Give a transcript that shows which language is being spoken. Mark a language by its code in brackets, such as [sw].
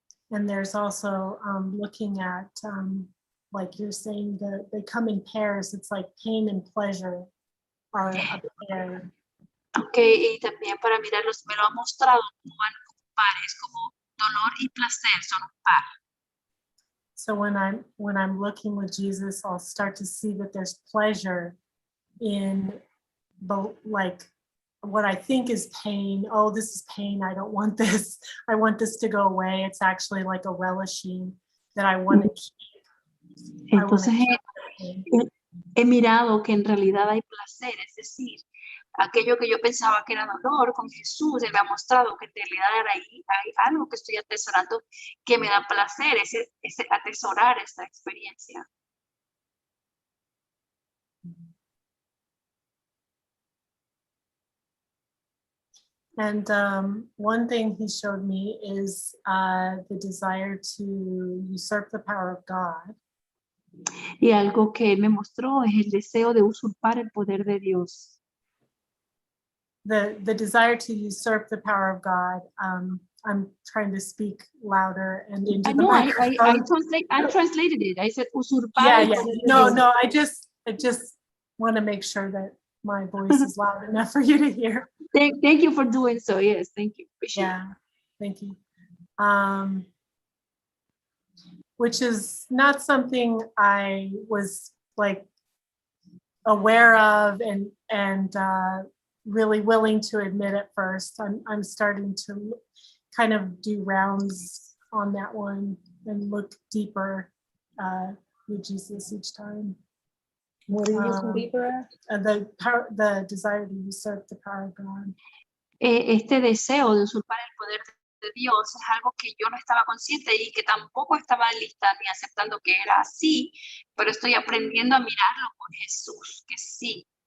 [en] And there's also looking at, like you're saying, they come in pairs. It's like pain and pleasure are a pair. [es] Okay, y también para mirarlos me lo ha mostrado como van pares, como dolor y placer son un par. [en] So when I'm looking with Jesus, I'll start to see that there's pleasure in like what I think is pain. Oh, this is pain. I don't want this. I want this to go away. It's actually like a relishing that I want to keep. [es] Entonces he mirado que en realidad hay placer, es decir, aquello que yo pensaba que era dolor con Jesús, él me ha mostrado que en realidad era ahí, hay algo que estoy atesorando que me da placer, ese atesorar esta experiencia. [en] And one thing he showed me is the desire to usurp the power of God. [es] Y algo que él me mostró es el deseo de usurpar el poder de Dios. [en] The desire to usurp the power of God. I'm trying to speak louder and into the microphone. I translated it. I said usurpar. Yeah. No. I just want to make sure that my voice is loud enough for you to hear. Thank you for doing so. Yes, thank you. Appreciate it. Thank you. Which is not something I was like aware of and really willing to admit at first. I'm starting to kind of do rounds on that one and look deeper with Jesus each time. What are you looking deeper at? The desire to usurp the power of God. [es] Este deseo de usurpar el poder de Dios es algo que yo no estaba consciente y que tampoco estaba lista ni aceptando que era así, pero estoy aprendiendo a mirarlo con Jesús, que sí.